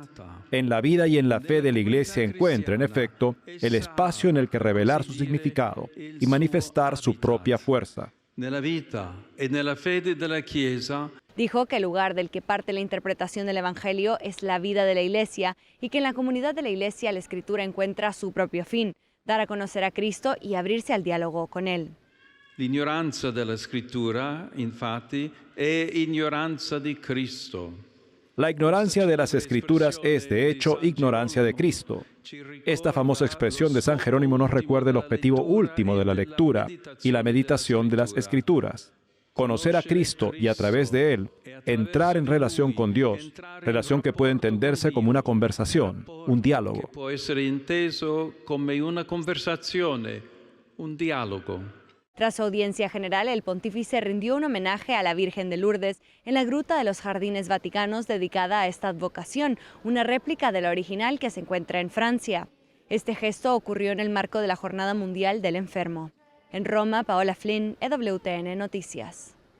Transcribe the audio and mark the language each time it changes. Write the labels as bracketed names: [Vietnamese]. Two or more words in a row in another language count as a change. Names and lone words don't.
[Spanish] En la vida y en la fe de la Iglesia encuentra, en efecto, el espacio en el que revelar su significado y manifestar su propia fuerza. Dijo que el lugar del que parte la interpretación del Evangelio es la vida de la Iglesia y que en la comunidad de la Iglesia la Escritura encuentra su propio fin: dar a conocer a Cristo y abrirse al diálogo con Él. [Italian] L'ignoranza della Scrittura, infatti, è ignoranza di Cristo. [Spanish] La ignorancia de las Escrituras es, de hecho, ignorancia de Cristo. Esta famosa expresión de San Jerónimo nos recuerda el objetivo último de la lectura y la meditación de las Escrituras: conocer a Cristo y a través de Él, entrar en relación con Dios, relación que puede entenderse como una conversación, un diálogo. [Italian] Può essere inteso come una conversazione, un dialogo. [Spanish] Tras su audiencia general, el pontífice rindió un homenaje a la Virgen de Lourdes en la Gruta de los Jardines Vaticanos dedicada a esta advocación, una réplica de la original que se encuentra en Francia. Este gesto ocurrió en el marco de la Jornada Mundial del Enfermo. En Roma, Paola Flynn, EWTN Noticias.